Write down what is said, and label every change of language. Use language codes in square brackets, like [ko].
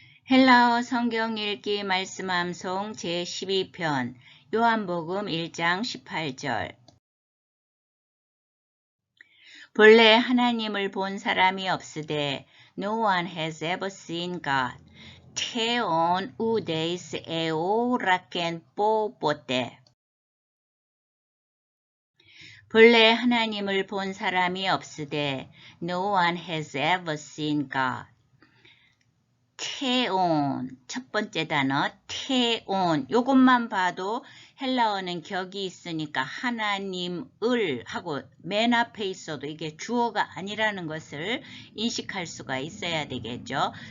[ko] 헬라어 성경 읽기 말씀 암송 제12편 요한복음 1장 18절. 본래 하나님을 본 사람이 없으되 [en] No one has ever seen God. [el] 태온 우데이스 에오라켄 뽀뽀떼. [ko] 본래 하나님을 본 사람이 없으되 [en] No one has ever seen God. [ko] 태온, 첫 번째 단어 태온, 요것만 봐도 헬라어는 격이 있으니까 하나님을 하고 맨 앞에 있어도 이게 주어가 아니라는 것을 인식할 수가 있어야 되겠죠.